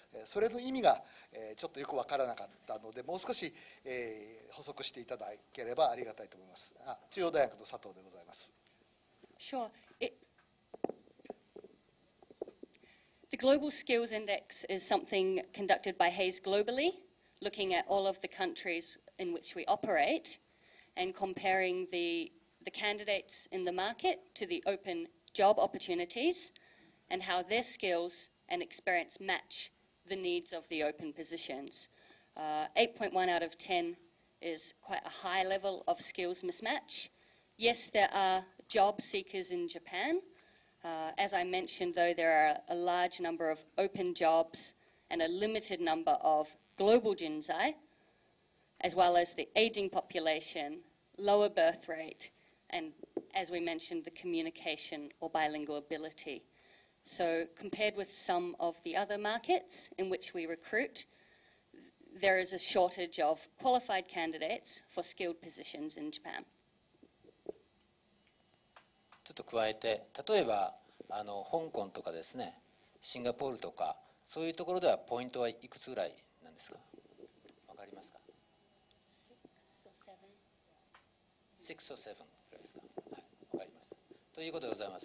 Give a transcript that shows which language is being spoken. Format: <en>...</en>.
<ja>それの意味がちょっとよく分からなかったので、もう少し補足していただければありがたいと思います。中央大学の佐藤でございます。</ja> <en>Sure. The Global Skills Index is something conducted by Hays globally, looking at all of the countries in which we operate and comparing the candidates in the market to the open job opportunities and how their skills and experience match the needs of the open positions. 8.1 out of 10 is quite a high level of skills mismatch. Yes, there are job seekers in Japan. As I mentioned, though, there are a large number of open jobs and a limited number of global jinsai, as well as the aging population, lower birth rate, and as we mentioned, the communication or bilingual ability. So compared with some of the other markets in which we recruit, there is a shortage of qualified candidates for skilled positions in Japan.</en> <ja>ちょっと加えて、例えば香港とかですね、シンガポールとかそういうところではポイントはいくつぐらいなんですか？わかりますか？</ja> <en>6 or 7</en> <ja>ぐらいですか？はい、わかりました。ということでございます。</ja>